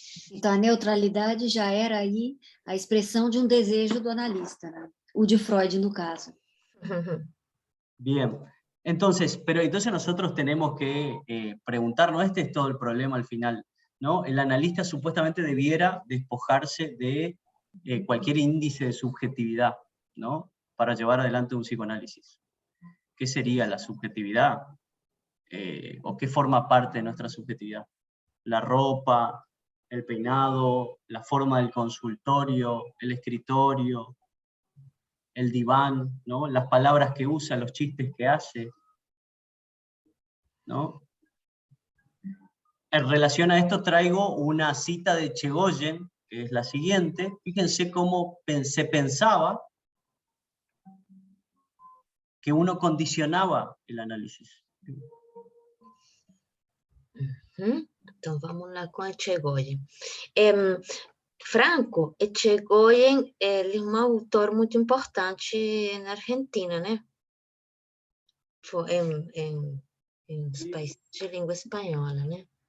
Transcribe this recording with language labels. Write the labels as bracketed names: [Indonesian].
[Portuguese] Então, a neutralidade já era aí a expressão de um desejo do analista, né? O de Freud, no caso. [Spanish] Bien. Entonces nosotros tenemos que preguntarnos, este es todo el problema al final, ¿no? El analista supuestamente debiera despojarse de cualquier índice de subjetividad, ¿no? Para llevar adelante un psicoanálisis. ¿Qué sería la subjetividad? ¿O qué forma parte de nuestra subjetividad? La ropa, el peinado, la forma del consultorio, el escritorio, el diván, ¿no? Las palabras que usa, los chistes que hace, ¿no? En relación a esto traigo una cita de Chegoyen, que es la siguiente. Fíjense cómo se pensaba que uno condicionaba el análisis. [Portuguese] Então, vamos lá com a Chegoyen. Franco Chegoyen, ele é um autor muito importante na Argentina, né? Em os países de língua espanhola, né?